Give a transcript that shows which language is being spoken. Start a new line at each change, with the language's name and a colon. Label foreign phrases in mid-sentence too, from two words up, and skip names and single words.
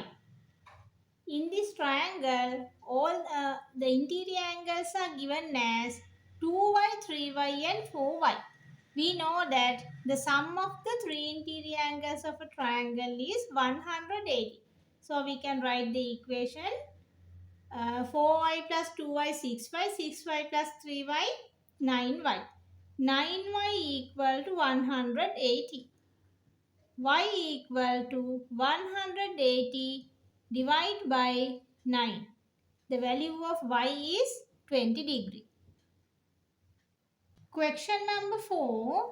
English: In this triangle, all the interior angles are given as 2y, 3y and 4y. We know that the sum of the three interior angles of a triangle is 180. So we can write the equation 4y plus 2y, 6y, 6y plus 3y, 9y. 9y equal to 180. Y equal to 180 divided by 9. The value of y is 20 degree. Question number 4.